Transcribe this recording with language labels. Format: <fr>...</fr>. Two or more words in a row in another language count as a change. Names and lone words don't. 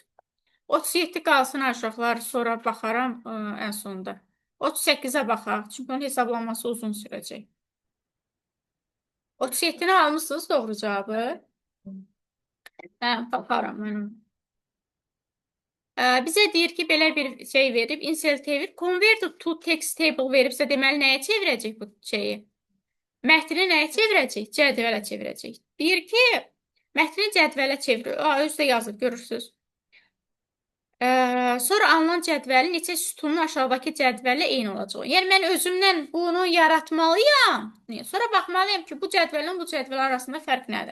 <az>37 qalsın aşağılar, sonra baxaram ən sonunda. 38-ə baxaq, çünki onun hesablanması uzun sürəcək. 37-ni almışsınız doğru cavabı. Baxaram mənim. Bizə deyir ki, belə bir şey verib, insert verib,</az> <en>converted to text table</en> <az>veribsə, deməli nəyə çevirəcək bu şeyi? Mətni nəyə çevirəcək? Cədvələ çevirəcək. Deyir ki, mətni cədvələ çevirir. Özdə yazıb, görürsünüz. Sonra alınan cədvəlin neçə sütunun aşağıdakı cədvəllə eyni olacaq. Yəni, mən özümdən bunu yaratmalıyam. Sonra baxmalıyam ki, bu cədvəlin bu cədvəl arasında fərq nədir?</az>